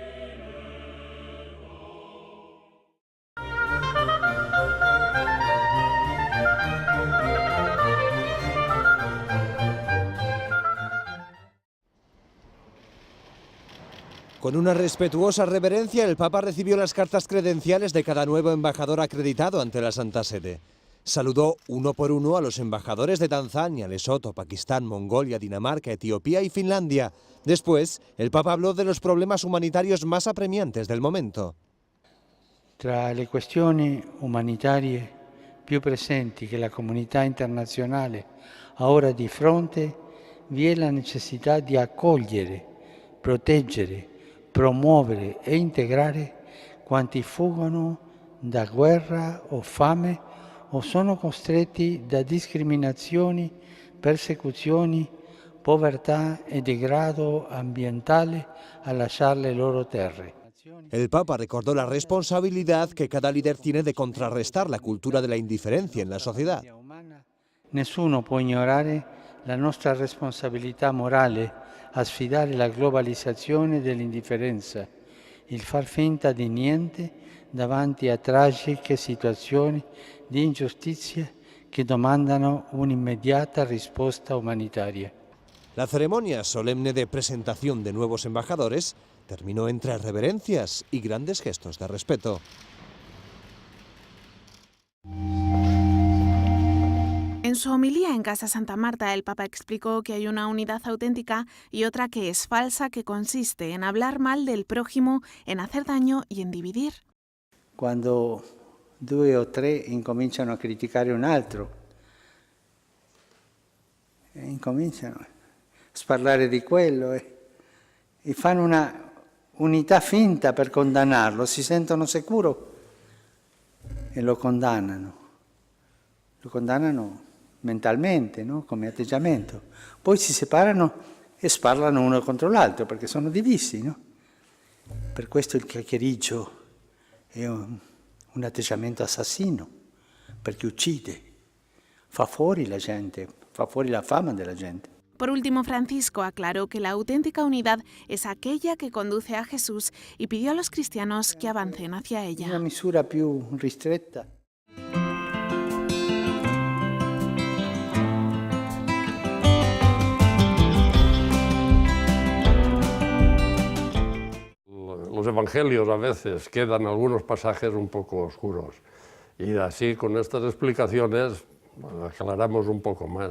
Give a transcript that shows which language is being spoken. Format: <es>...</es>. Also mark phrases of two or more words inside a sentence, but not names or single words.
<es>Con una respetuosa reverencia, el Papa recibió las cartas credenciales de cada nuevo embajador acreditado ante la Santa Sede. Saludó uno por uno a los embajadores de Tanzania, Lesoto, Pakistán, Mongolia, Dinamarca, Etiopía y Finlandia, Después, el Papa habló de los problemas humanitarios más apremiantes del momento.</es> <it>Tra le questioni umanitarie più presenti che la comunità internazionale ha ora di fronte vi è la necessità di accogliere, proteggere, promuovere e integrare quanti fuggono da guerra o fame o sono costretti da discriminazioni, persecuzioni, povertà e degrado ambientale a lasciare le loro terre.</it> <es>El Papa recordó la responsabilidad que cada líder tiene de contrarrestar la cultura de la indiferencia en la sociedad.</es> <it>Nessuno può ignorare la nostra responsabilità morale a sfidare la globalizzazione dell'indifferenza, il far finta di niente davanti a tragiche situazioni di ingiustizia che domandano un'immediata risposta umanitaria.</it> <es>La ceremonia solemne de presentación de nuevos embajadores terminó entre reverencias y grandes gestos de respeto. En su homilía en Casa Santa Marta, el Papa explicó que hay una unidad auténtica y otra que es falsa, que consiste en hablar mal del prójimo, en hacer daño y en dividir.</es> <it>Quando 2 o 3 incominciano a criticare un altro, incominciano a parlare di quello e fanno una unità finta per condannarlo, si sentono sicuro e lo condannano mentalmente, no? Come atteggiamento. Poi si separano e sparlano uno contro l'altro perché sono divisi, no? Per questo il chiacchiericcio è un atteggiamento assassino, perché uccide, fa fuori la gente, fa fuori la fama della gente.</it> <es>Por último, Francisco aclaró que la auténtica unidad es aquella que conduce a Jesús y pidió a los cristianos que avancen hacia ella.</es> <it>Una misura più ristretta.</it> <es>Los evangelios a veces quedan algunos pasajes un poco oscuros y así con estas explicaciones aclaramos un poco más.</es>